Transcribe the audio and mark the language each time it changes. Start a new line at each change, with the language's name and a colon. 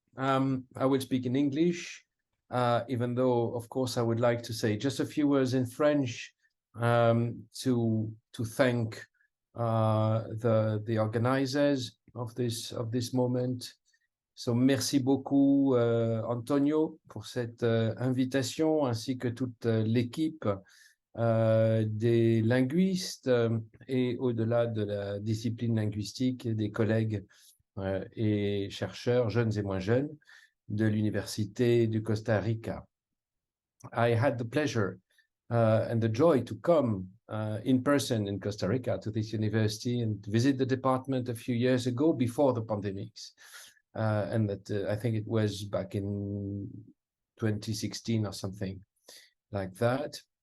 English: I will speak in English, even though, of course, I would like to say just a few words in French to thank the organizers of this moment.
French: So, merci beaucoup, Antonio, pour cette invitation, ainsi que toute l'équipe des linguistes et au-delà de la discipline linguistique, des collègues et chercheurs, jeunes et moins jeunes, de l'Université du Costa Rica.
English: I had the pleasure and the joy to come in person in Costa Rica to this university and visit the department a few years ago before the pandemics. And that I think it was back in 2016 or something like that.